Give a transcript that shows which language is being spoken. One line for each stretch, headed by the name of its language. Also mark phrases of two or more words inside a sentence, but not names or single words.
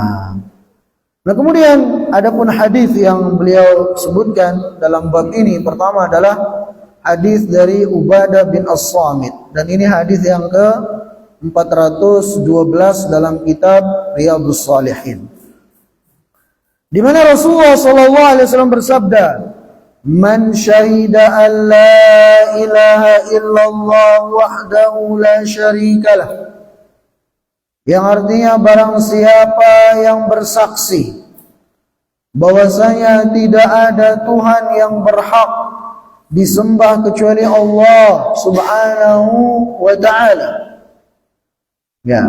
Indonesian: Nah, kemudian adapun hadis yang beliau sebutkan dalam bab ini, pertama adalah hadis dari Ubadah bin As-Samit, dan ini hadis yang ke 412 dalam kitab Riyadhus Shalihin, di mana Rasulullah
Arabic: صلى الله عليه وسلم
Indonesian: bersabda,
Arabic: "من شهد أن لا إله إلا الله وحده لا شريك له."
Indonesian: Yang artinya barang siapa yang bersaksi bahwasanya tidak ada Tuhan yang berhak disembah kecuali Allah
Arabic: سبحانه وتعالى.
Indonesian: Ya.